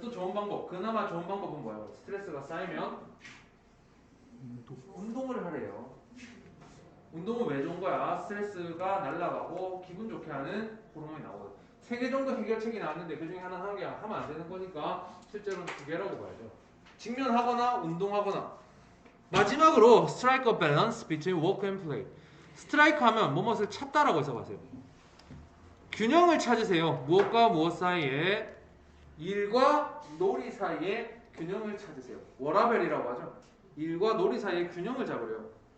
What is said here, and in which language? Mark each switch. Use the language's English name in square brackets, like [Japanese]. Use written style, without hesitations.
[Korean] 또 좋은 방법, 그나마 좋은 방법은 뭐야? 스트레스가 쌓이면 운동을 하래요. 운동은 왜 좋은 거야? 스트레스가 날아가고 기분 좋게 하는 호르몬이 나오거든. 3개 정도 해결책이 나왔는데 그 중에 하나 하는 게 하면 안 되는 거니까 실제로는 2개라고 봐야죠. 직면하거나 운동하거나. [English] 마지막으로 strike a balance between work and play. [Korean] 스트라이크 하면 무엇을 찾다라고 해서 봤어요. 균형을 찾으세요. 무엇과 무엇 사이에, 일과 놀이 사이에 균형을 찾으세요. 워라벨이라고 하죠. 일과 놀이 사이에 균형을 잡으래요.